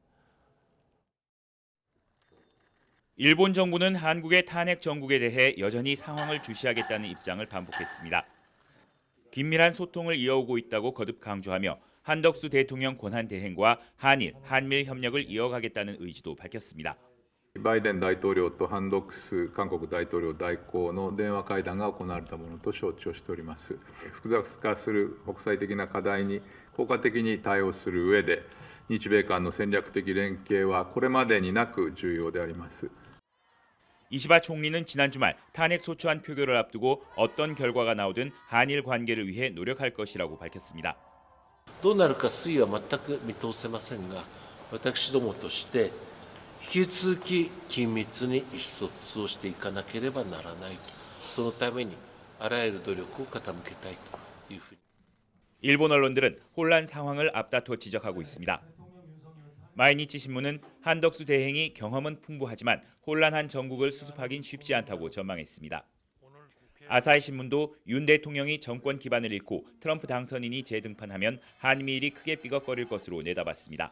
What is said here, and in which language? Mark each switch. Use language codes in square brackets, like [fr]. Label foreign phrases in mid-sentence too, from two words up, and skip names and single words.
[ko] 일본 정부는 한국의 탄핵 정국에 대해 여전히 상황을 주시하겠다는 입장을 반복했습니다. 긴밀한 소통을 이어오고 있다고 거듭 강조하며 한덕수 대통령 권한 대행과 한일, 한밀 협력을 이어가겠다는 의지도 밝혔습니다. [ja] バイデン大統領とハンドックス韓国大統領代行の電話会談が行われたものと承知をしております。複雑化する国際的な課題に効果的に対応する上で、日米間の戦略的連携はこれまでになく重要であります。 [ko] 이시바 총리는 지난主말 탄핵 소추안 표결을 앞두고 어떤 결과가 나오든 한일 관계를 위해 노력할 것이라고 밝혔습니다. [ja] どうなるか推移は全く見通せませんが、私どもとして引き続き緊密に意思疎通をしていかなければならない。そのためにあらゆる努力を傾けたいというふうに。 [ko] 일본 언론들은 혼란 상황을 앞다퉈 지적하고 있습니다. 마이니치 신문은 한덕수 대행이 경험은 풍부하지만 혼란한 정국을 수습하긴 쉽지 않다고 전망했습니다. 아사히 신문도 윤 대통령이 정권 기반을 잃고 트럼프 당선인이 재등판하면 한미일이 크게 삐걱거릴 것으로 내다봤습니다.